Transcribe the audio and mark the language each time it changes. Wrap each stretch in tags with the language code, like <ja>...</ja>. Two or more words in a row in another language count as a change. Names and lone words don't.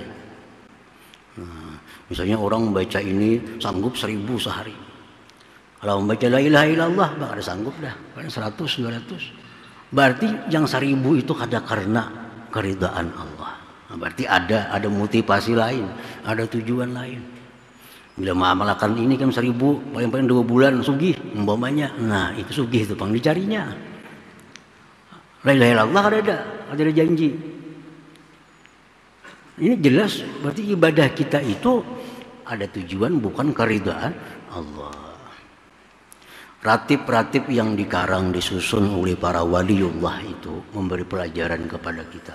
<id>Nah, misalnya orang membaca ini sanggup 1000 sehari. Kalau membaca</id> <ar>لا إله إلا الله</ar> <id>bakal sanggup dah, paling 100, 200. Berarti yang 1000 itu ada karena keridhaan Allah. Nah, berarti ada motivasi lain, ada tujuan lain. Bila mengamalkan ini kan 1000, paling-paling 2 bulan sugih umpamanya.</id> <bjn>Nah, itu sugih itu pang dicarinya.</bjn> <ar>لا إله إلا الله</ar> <id>ada janji. Ini jelas berarti ibadah kita itu ada tujuan, bukan keridhaan Allah. Ratib-ratib yang dikarang disusun oleh para waliullah itu memberi pelajaran kepada kita.</id>